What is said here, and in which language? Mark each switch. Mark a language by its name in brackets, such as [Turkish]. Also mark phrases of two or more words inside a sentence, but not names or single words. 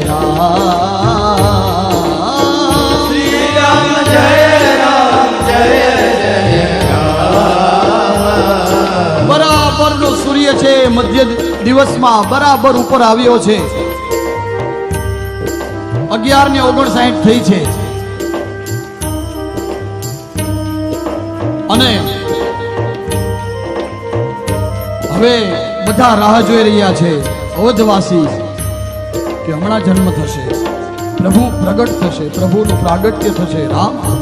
[Gujarati] राम, श्री राम जय राम। બરાબર નો સૂર્ય છે મધ્ય દિવસ માં બરાબર ઉપર આવ્યો છે। 11:59 થઈ છે। અને હવે બધા રાહ જોઈ રહ્યા છે અવધવાસી કે હમણાં જન્મ થશે, પ્રભુ પ્રગટ થશે, પ્રભુનું પ્રાગટ્ય થશે રામ।